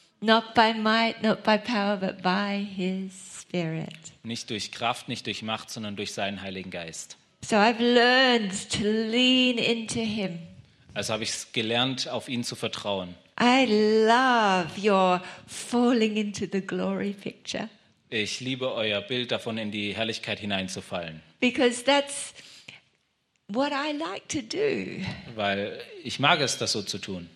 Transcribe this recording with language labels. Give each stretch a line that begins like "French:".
English: Not by might, not by power, but by his Spirit.
German: Nicht durch Kraft, nicht durch Macht, sondern durch seinen Heiligen Geist.
English: So I've learned to lean into him.
German: Also habe ich es gelernt, auf ihn zu vertrauen.
English: I love your falling into the glory picture.
German: Ich liebe euer Bild davon, in die Herrlichkeit hineinzufallen.
English: Because that's what I like to do.
German: Weil ich mag es, das so zu tun.